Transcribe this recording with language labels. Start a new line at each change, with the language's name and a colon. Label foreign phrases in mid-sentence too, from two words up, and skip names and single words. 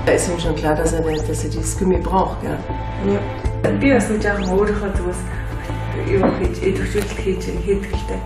German: Ist ihm schon klar, dass er dieses Gummi braucht, ja.
Mongolian: Би бас нэг жаахан өөрийнхөө зүгээс юу хийж төвчлөлт хийдэг хэрэгтэй.